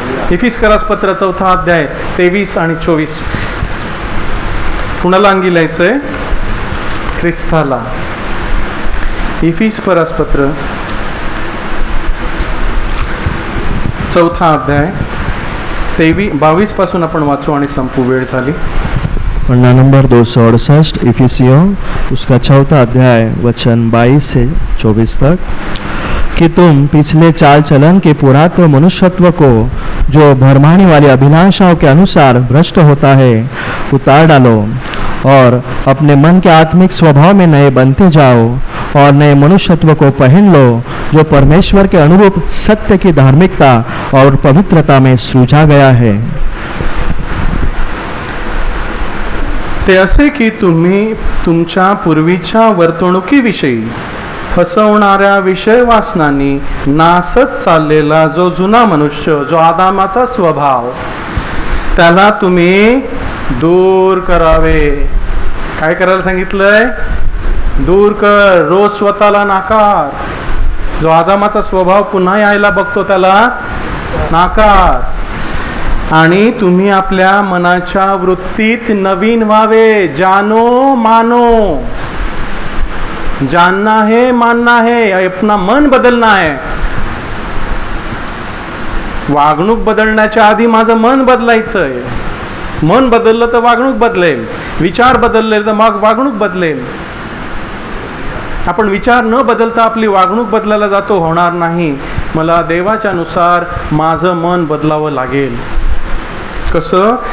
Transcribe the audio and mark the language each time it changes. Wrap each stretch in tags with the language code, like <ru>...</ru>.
<mr>इफिसकरास पत्र 4 अध्याय 23 आणि 24. कुणाला अंगी लिहायचंय? ख्रिस्ताला. इफिसकरास पत्र 4 अध्याय 22 पासून आपण वाचू आणि संपू, वेळ झाली.</mr> <hi>पन्ना नंबर 268 इफिसियों उसका 4 अध्याय वचन 22 से 24 तक, कि तुम पिछले चाल चलन के पुरातन मनुष्यत्व को जो भरमाने वाली अभिलाषाओं के अनुसार भ्रष्ट होता है उतार डालो और अपने मन के आत्मिक स्वभाव में नए बनते जाओ और नए मनुष्यत्व को पहन लो जो परमेश्वर के अनुरूप सत्य की धार्मिकता और पवित्रता में सृजा गया है.</hi> <mr>ते असे की तुम्ही तुमच्या पूर्वीच्या वर्तणुकीविषयी फसवणाऱ्या विषय वासनांनी नासत चाललेला जो जुना मनुष्य, जो आदामाचा स्वभाव, त्याला तुम्ही दूर करावे. काय करायला सांगितलंय? दूर कर. रोज स्वतःला नाकार. जो आदामाचा स्वभाव पुन्हा यायला बघतो त्याला नाकार. आणि तुम्ही आपल्या मनाच्या वृत्तीत नवीन व्हावे.</mr> <hi>जानो मानो. जानना है, मानना है, अपना मन बदलना है.</hi> <mr>वागणूक बदलण्याच्या आधी माझं मन बदलायचंय. मन बदललं तर वागणूक बदलेल, विचार बदलले तर मग वागणूक बदलेल. आपण विचार न बदलता आपली वागणूक बदलायला जातो, होणार नाही. मला देवाच्या नुसार माझं मन बदलावं लागेल. कसं?</mr>